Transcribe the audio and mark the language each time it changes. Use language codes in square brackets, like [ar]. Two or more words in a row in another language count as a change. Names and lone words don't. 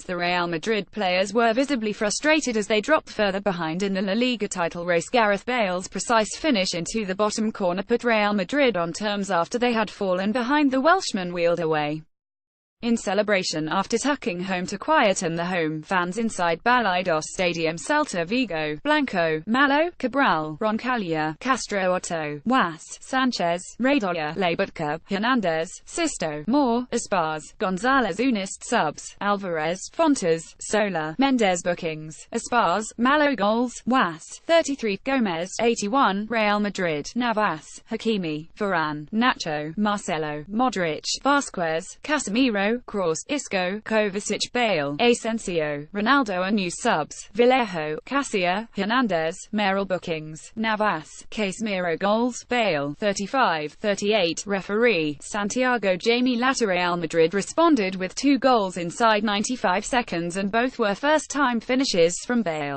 [en] The Real Madrid players were visibly frustrated as they dropped further behind in the La Liga title race. Gareth Bale's precise finish into the bottom corner put Real Madrid on terms after they had fallen behind. The Welshman wheeled away in celebration after tucking home to quieten the home fans inside Balaidos Stadium. Celta Vigo, Blanco, Malo, Cabral, Roncaglia, Castro, Otto, Wass, Sanchez, Radoya, Labutka, Hernandez, Sisto, Moore, Aspas, Gonzalez. Unist subs: Alvarez, Fontes, Sola, Mendes. Bookings: Aspas, Malo. Goals: Wass, 33, Gomez, 81, Real Madrid, Navas, Hakimi, Varane, Nacho, Marcelo, Modric, Vasquez, Casemiro, Kroos, Isco, Kovacic, Bale, Asensio, Ronaldo. And new subs: Vallejo, Casilla, Hernandez, Merrill. Bookings: Navas, Casemiro. Goals: Bale, 35, 38, referee: Santiago Jamie Latta. Real Madrid responded with 2 goals inside 95 seconds, and both were first-time finishes from Bale.